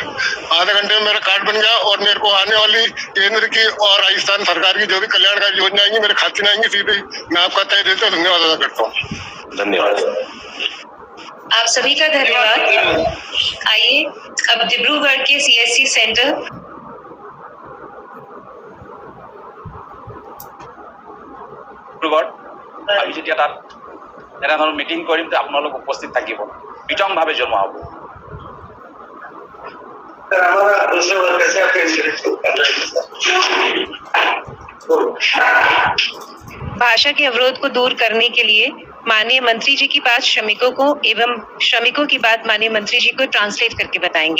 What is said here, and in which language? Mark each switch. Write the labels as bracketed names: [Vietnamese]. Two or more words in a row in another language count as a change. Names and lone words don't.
[Hindi] आधे घंटे में मेरा कार्ड बन गया और मेरे को आने वाली केंद्र की और राजस्थान सरकार की जो भी कल्याणकारी योजना आएंगी मेरे खाते में आएंगी, सीधे मैं आपका तय देते हुए धन्यवाद अदा करता हूँ। धन्यवाद। आप सभी का धन्यवाद। आइए अब डिब्रूगढ़ के [English] CSC centre [Assamese] আমি যদি এটা এনেধৰণৰ মিটিং কৰিম যে আপোনালোক উপস্থিত থাকিব, বিতংভাৱে জনোৱা হ'ব। [Hindi] भाषा के अवरोध को दूर करने के लिए माननीय मंत्री जी की बात श्रमिकों को एवं श्रमिकों की बात माननीय मंत्री जी को ट्रांसलेट करके बताएंगे।